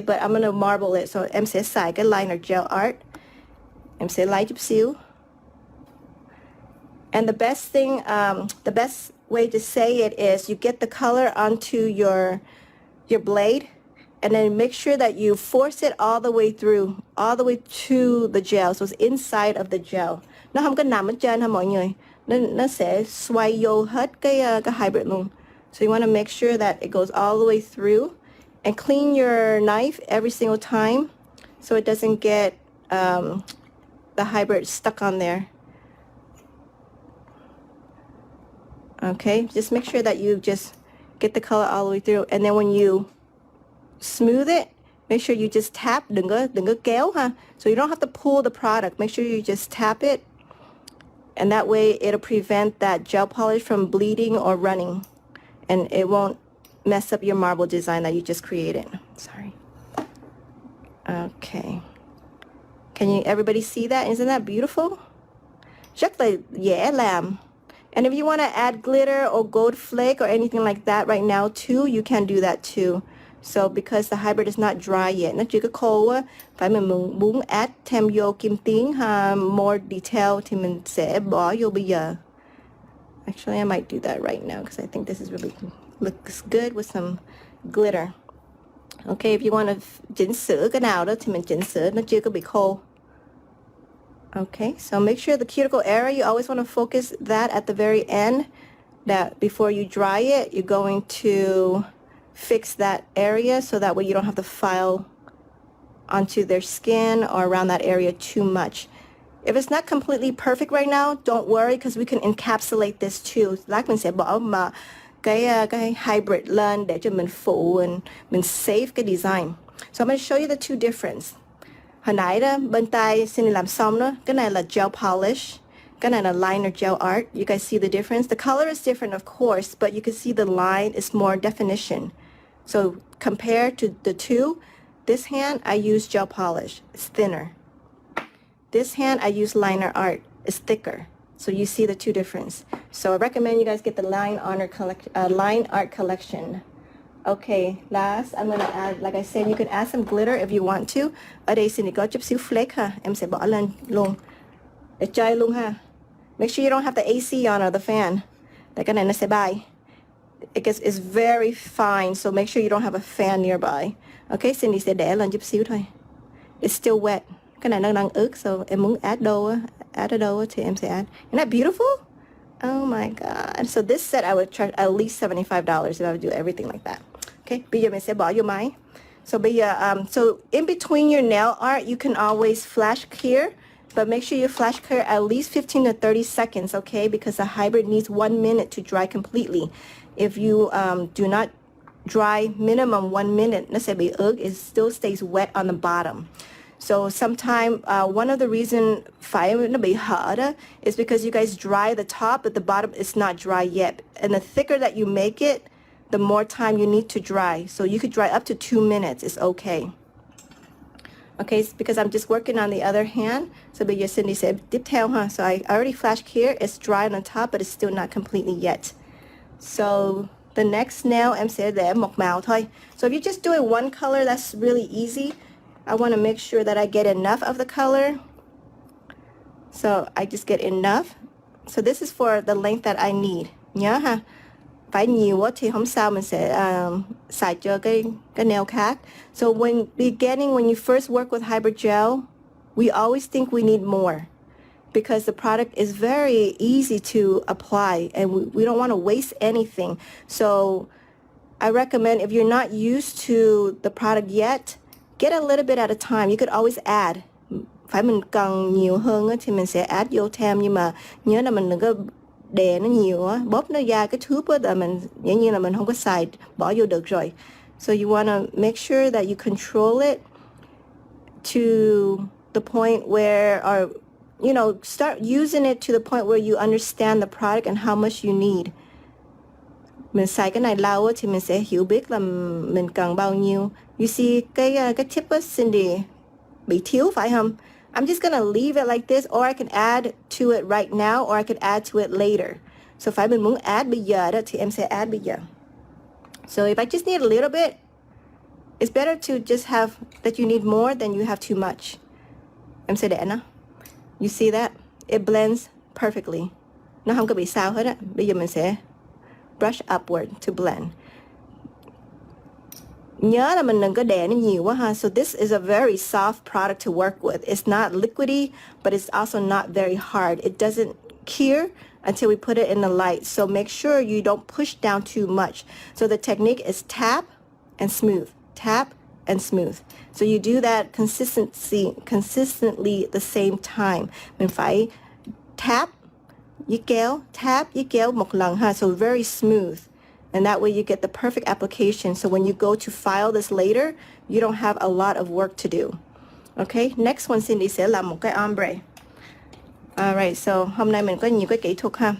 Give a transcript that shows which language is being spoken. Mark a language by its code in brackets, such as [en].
[en] But I'm going to marble it. [vi] So em sẽ xài cái liner gel art. Em sẽ lấy chút xíu. [en] And the best thing, the best way to say it is you get the color onto your blade, and then make sure that you force it all the way through, all the way to the gel. So it's inside of the gel. [vi] Nó không có nằm ở trên ha mọi người. Nó sẽ xoay vô hết cái hybrid luôn. [en] So you want to make sure that it goes all the way through, and clean your knife every single time so it doesn't get the hybrid stuck on there. Okay, just make sure that you just get the color all the way through, and then when you smooth it, make sure you just tap, [vi] đừng có kéo ha. [en] So you don't have to pull the product. Make sure you just tap it, and that way it'll prevent that gel polish from bleeding or running, and it won't mess up your marble design that you just created. Sorry. Okay. Can you everybody see that? Isn't that beautiful? [vi] rất là dễ làm. [en] And if you want to add glitter or gold flake or anything like that right now too, you can do that too. So because the hybrid is not dry yet, [vi] nó chưa có khô á, phải mình muốn add thêm vô kim tuyến more detail thì mình sẽ bỏ vô bây giờ. [en] Actually, I might do that right now because I think this is really looks good with some glitter. Okay, if you want to [vi] chỉnh sửa cái nào đó thì mình chỉnh sửa, nó chưa có bị khô. [en] Okay, so make sure the cuticle area, you always want to focus that at the very end, that before you dry it, you're going to fix that area so that way you don't have to file onto their skin or around that area too much. If it's not completely perfect right now, don't worry because we can encapsulate this too. [vi] Like mình sẽ bỏ mà cái hybrid lên để cho mình phủ and mình save cái design. [en] So I'm going to show you the two difference. [vi] Hồi nãy đó, bên tay Cindy làm xong đó, cái này là gel polish, cái này là liner gel art. [en] You guys see the difference? The color is different, of course, but you can see the line is more definition. So compared to the two, this hand I use gel polish, it's thinner. This hand I use liner art, it's thicker. So you see the two difference. So I recommend you guys get the line art collection. Okay, last I'm gonna add, like I said, you can add some glitter if you want to. [vi] Ở đây xin có chút xíu flake ha, em sẽ bỏ lên luôn để chơi luôn ha. [en] Make sure you don't have the AC on or the fan. [vi] Tại cái này nó sẽ bay. [en] It's very fine, so make sure you don't have a fan nearby. [vi] Okay, Cindy sẽ để lên chút xíu thôi. [en] It's still wet. [vi] Cái này nó đang ướt, so em muốn add ở đâu thì em sẽ add. [en] Isn't that beautiful? Oh my god. So this set I would charge at least $75 if I would do everything like that. [vi] Okay, bây giờ mình sẽ bỏ vô máy. [en] So bây giờ, so in between your nail art, you can always flash clear, but make sure you flash clear at least 15 to 30 seconds, okay? Because the hybrid needs 1 minute to dry completely. If you do not dry minimum 1 minute, [vi] nó sẽ bị ướt, [en] it still stays wet on the bottom. So sometimes one of the reason [vi] phải nó bị hở đó [en] is because you guys dry the top, but the bottom is not dry yet. And the thicker that you make it, the more time you need to dry. So you could dry up to 2 minutes, it's okay. Okay, it's because I'm just working on the other hand. [vi] So bây giờ Cindy sẽ tiếp theo ha. [en] So I already flashed here, it's dry on top, but it's still not completely yet. So the next nail [vi] em sẽ để một màu thôi. [en] So if you're just doing one color, that's really easy. I want to make sure that I get enough of the color. So I just get enough. So this is for the length that I need. [vi] Nhớ ha. Phải nhiều quá thì không sao, mình sẽ xài cho cái nail khác. [en] So when you first work with hybrid gel, we always think we need more because the product is very easy to apply and we don't want to waste anything. So I recommend if you're not used to the product yet, get a little bit at a time. You could always add. [vi] Phải mình cần nhiều hơn thì mình sẽ add vô thêm, nhưng mà nhớ là mình đừng có đè nó nhiều á, bóp nó ra cái thước á là mình dĩ nhiên là mình không có xài, bỏ vô được rồi. [en] So you want to make sure that you control it to the point where, or you know, start using it to the point where you understand the product and how much you need. [vi] Mình xài cái này lâu thì mình sẽ hiểu biết là mình cần bao nhiêu. You see cái tip á, Cindy bị thiếu phải không? [en] I'm just gonna leave it like this, or I can add to it right now, or I could add to it later. [vi] So if mình muốn add bây giờ đó thì em sẽ add bây giờ. [en] So if I just need a little bit, it's better to just have that you need more than you have too much. [vi] Em sẽ để nó. [en] You see that? It blends perfectly. [vi] Nó không có bị sao hết á. Bây giờ mình sẽ brush upward to blend. Nhớ là mình đừng có đè nó nhiều quá ha. [en] So this is a very soft product to work with. It's not liquidy, but it's also not very hard. It doesn't cure until we put it in the light. So make sure you don't push down too much. So the technique is tap and smooth. Tap and smooth. So you do that consistently at the same time. [vi] Mình phải tap, với kéo một lần ha. [en] So very smooth. And that way you get the perfect application. So when you go to file this later, you don't have a lot of work to do. Okay, next one [vi] Cindy sẽ làm một cái ombre. Alright, so hôm nay mình có nhiều cái kỹ thuật ha.